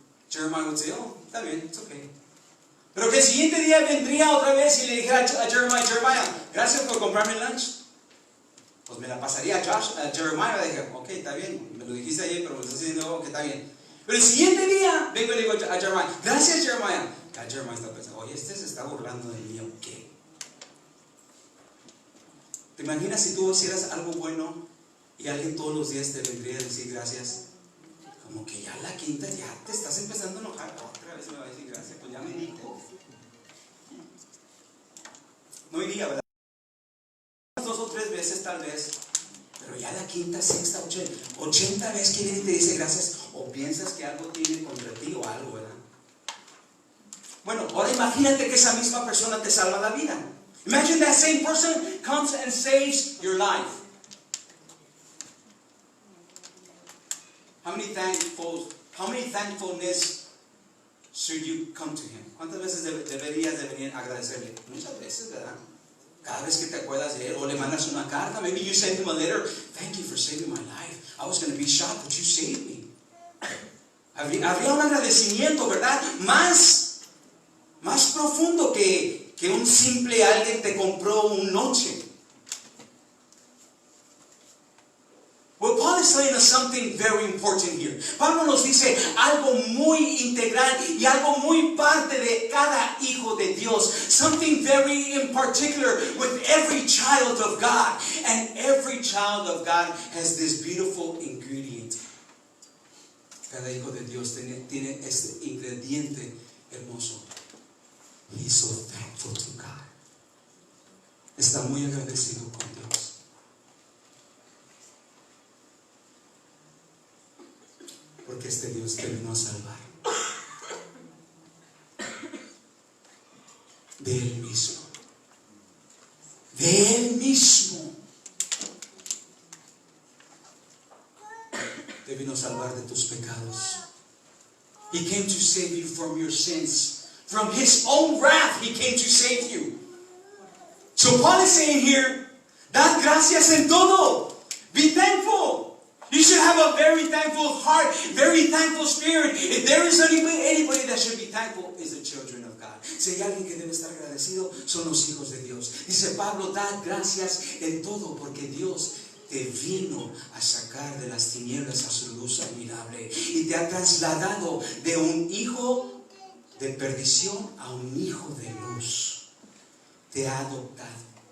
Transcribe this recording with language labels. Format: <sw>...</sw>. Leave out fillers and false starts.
<en>Jeremiah would say: oh,</en> <es>está bien,</es> <en>it's okay.</en> <es>Pero que el siguiente día vendría otra vez y le dijera a Jeremiah, gracias por comprarme el lunch. Pues me la pasaría a Jeremiah y dije: ok, está bien, me lo dijiste ayer, pero me lo estás diciendo que está bien. Pero el siguiente día vengo y le digo a Jeremiah: gracias Jeremiah. Ya Jeremiah está pensando: oye, este se está burlando de mí, ¿o qué? ¿Te imaginas si tú hicieras algo bueno y alguien todos los días te vendría a decir gracias? Como que ya la quinta, ya te estás empezando a enojar. Otra vez me va a decir gracias, pues ya me dijo. No iría, ¿verdad? unas 2 o 3 veces tal vez, pero ya la quinta, sexta, 80 veces que viene y te dice gracias, o piensas que algo tiene contra ti o algo, ¿verdad? Bueno, ahora imagínate que esa misma persona te salva la vida.</es> <en>Imagine that same person comes and saves your life. How many thankfulness should you come to him?</en> <es>¿Cuántas veces deberías de venir a agradecerle? Muchas veces, ¿verdad? Cada vez que te acuerdas de él, o le mandas una carta,</es> <en>maybe you send him a letter. Thank you for saving my life. I was going to be shot, but you saved me.</en> <es>Habría un agradecimiento, ¿verdad? Más profundo que un simple alguien te compró un noche.</es> <en>Well, Paul is telling us something very important here.</en> <es>Pablo nos dice algo muy integral y algo muy parte de cada hijo de Dios.</es> <en>Something very in particular with every child of God. And every child of God has this beautiful ingredient.</en> <es>Cada hijo de Dios tiene este ingrediente hermoso.</es> <en>He's so thankful to God.</en> <es>Está muy agradecido con Dios. Porque este Dios te vino a salvar. De Él mismo. De Él mismo. Te vino a salvar de tus pecados.</es> <en>He came to save you from your sins. From His own wrath, He came to save you. So Paul is saying here,</en> <es>dad gracias en todo.</es> <en>Be thankful. You should have a very thankful heart, very thankful spirit. If there is anybody that should be thankful, is the children of God.</en> <es>Si hay alguien que debe estar agradecido, son los hijos de Dios. Dice Pablo, dad gracias en todo, porque Dios te vino a sacar de las tinieblas a su luz admirable y te ha trasladado de un hijo de perdición a un hijo de luz. Te ha adoptado.</es>